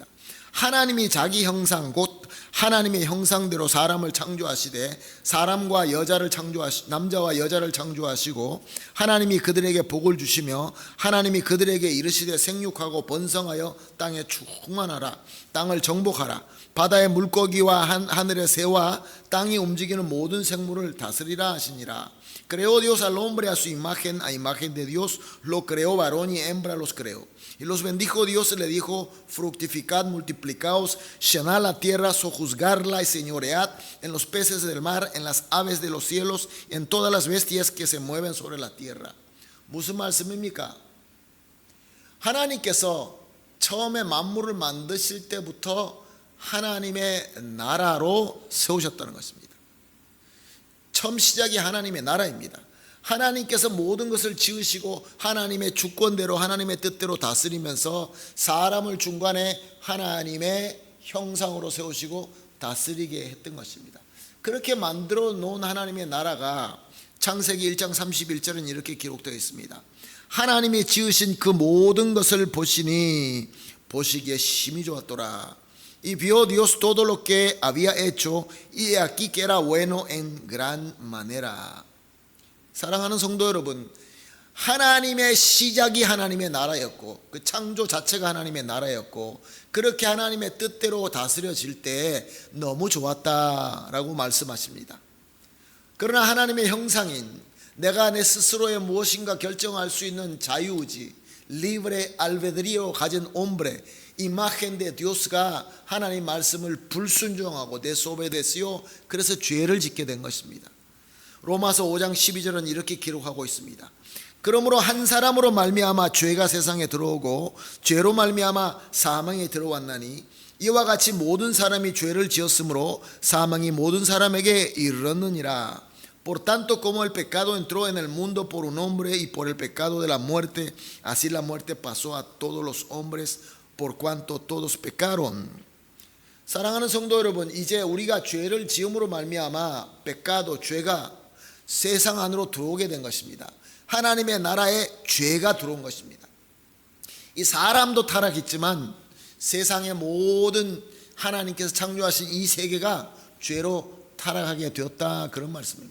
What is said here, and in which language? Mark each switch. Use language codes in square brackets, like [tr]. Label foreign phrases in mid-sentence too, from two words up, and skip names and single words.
[ko] 하나님이 자기 형상 곧 하나님의 형상대로 사람을 창조하시되 사람과 여자를 남자와 여자를 창조하시고 하나님이 그들에게 복을 주시며 하나님이 그들에게 이르시되 생육하고 번성하여 땅에 충만하라. 땅을 정복하라. 바다의 물고기와 하늘의 새와 땅이 움직이는 모든 생물을 다스리라 하시니라. [es] Creó Dios al hombre a su imagen, a imagen de Dios lo creó, varón y hembra los creó. Y los bendijo Dios y le dijo, fructificad, multiplicaos, llenad la tierra, sojuzgarla y señoread en los peces del mar, en las aves de los cielos, en todas las bestias que se mueven sobre la tierra. [ko] 무슨 말씀입니까? 하나님께서 처음에 만물을 만드실 때부터 하나님의 나라로 세우셨다는 것입니다. 처음 시작이 하나님의 나라입니다. 하나님께서 모든 것을 지으시고 하나님의 주권대로 하나님의 뜻대로 다스리면서 사람을 중간에 하나님의 형상으로 세우시고 다스리게 했던 것입니다. 그렇게 만들어 놓은 하나님의 나라가 창세기 1장 31절은 이렇게 기록되어 있습니다. 하나님이 지으신 그 모든 것을 보시니 보시기에 심히 좋았더라. [es] Y vio Dios todo lo que había hecho, y he aquí que era bueno en gran manera. [ko] 사랑하는 성도 여러분, 하나님의 시작이 하나님의 나라였고 그 창조 자체가 하나님의 나라였고 그렇게 하나님의 뜻대로 다스려질 때 너무 좋았다라고 말씀하십니다. 그러나 하나님의 형상인 내가 내 스스로의 무엇인가 결정할 수 있는 자유의지, [es] libre albedrío 가진 hombre, imagen de Dios가 [ko] 하나님 말씀을 불순종하고 [es] desobedeció. [ko] 그래서 죄를 짓게 된 것입니다. 로마서 5장 12절은 이렇게 기록하고 있습니다. 그러므로 한 사람으로 말미암아 죄가 세상에 들어오고 죄로 말미암아 사망에 들어왔나니 이와 같이 모든 사람이 죄를 지었으므로 사망이 모든 사람에게 이르렀느니라. [es] Por tanto, como el pecado entró en el mundo por un hombre y por el pecado de la muerte, así la muerte pasó a todos los hombres por cuanto todos pecaron. [ko] 사랑하는 성도 여러분, 이제 우리가 죄를 지음으로 말미암아 pecado, 죄가 세상 안으로 들어오게 된 것입니다. 하나님의 나라에 죄가 들어온 것입니다. 이 사람도 타락했지만 세상의 모든 하나님께서 창조하신 이 세계가 죄로 타락하게 되었다, 그런 말씀입니다.